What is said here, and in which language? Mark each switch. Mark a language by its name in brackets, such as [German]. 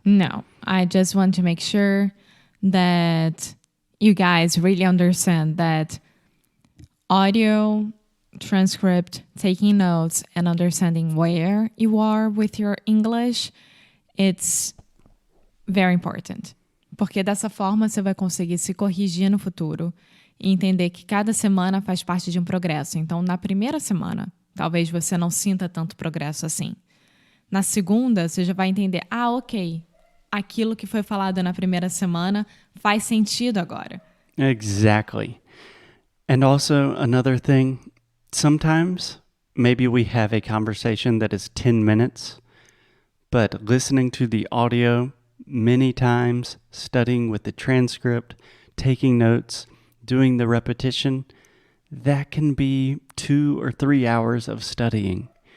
[English] No, I just want to make sure that you guys really understand that audio, transcript, taking notes, and understanding where you are with your English, it's very important. [Portuguese] Porque dessa forma você vai conseguir se corrigir no futuro e entender que cada semana faz parte de um progresso. Então, na primeira semana, talvez você não sinta tanto progresso assim. Na segunda, você já vai entender, ok, aquilo que foi falado na primeira semana faz sentido agora. [English] Exactly. And also another thing, sometimes maybe we have a conversation that is 10 minutes, but listening to the audio many times, studying with the transcript, taking notes, doing the repetition, that can be 2 or 3 hours of studying.